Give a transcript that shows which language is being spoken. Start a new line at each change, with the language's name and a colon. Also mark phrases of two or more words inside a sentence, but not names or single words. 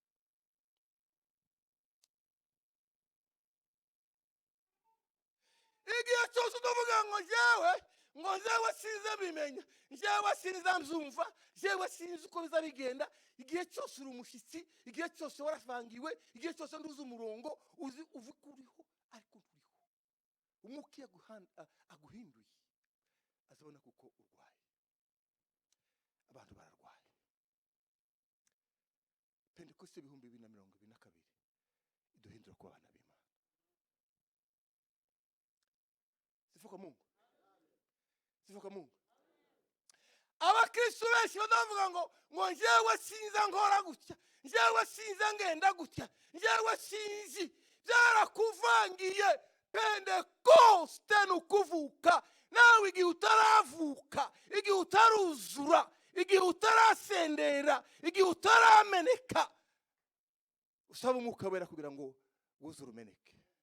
Kinyarwanda: Igihe cyose udavuga ngo njyewe sinza bimenya, njyewe sinza mzumva, njyewe sinzi uko biza bigenda, igihe cyose uri umushyitsi, igihe cyose waravangiwe, igihe cyose nduzi umurongo, uzi uvuga uriho ariko nturiho. Umwuka iyo aguhinduye azabona kuko urwaye. Abantu bararwaye. Pentekoste 2022 iduhindura kuba abana b'Imana.
Swahili: Sifa kwa Mungu. Sifa kwa Mungu.
Kinyarwanda: Abakristo benshi badavuga ngo njyewe sinza nkora gutya, njyewe sinza ngenda gutya, njyewe sinzi. Byarakuvangiye. Pentekoste ni ukuvuka. Nawe igihe utaravuka, igihe utaruzura, igihe utarasendera, igihe utarameneka, usaba umwuka wera kugira ngo wuzure umeneke.